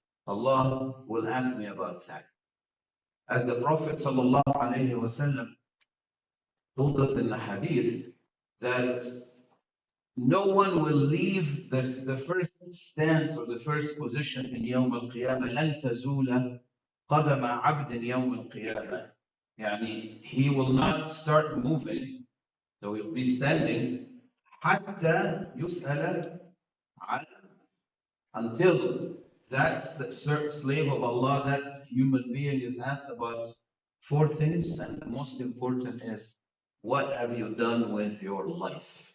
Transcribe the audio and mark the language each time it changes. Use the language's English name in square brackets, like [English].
[English] Allah will ask me about that. As the Prophet sallallahu alaihi wasallam told us in the hadith, that no one will leave the first stance or the first position in Yawm al-Qiyamah. [Arabic] لن تزول قدم عبد يوم القيامة. [English] يعني he will not start moving, so he'll be standing [Arabic] حتى يسأل عن, [English] until that slave of Allah, that human being, is asked about four things, and the most important is, what have you done with your life?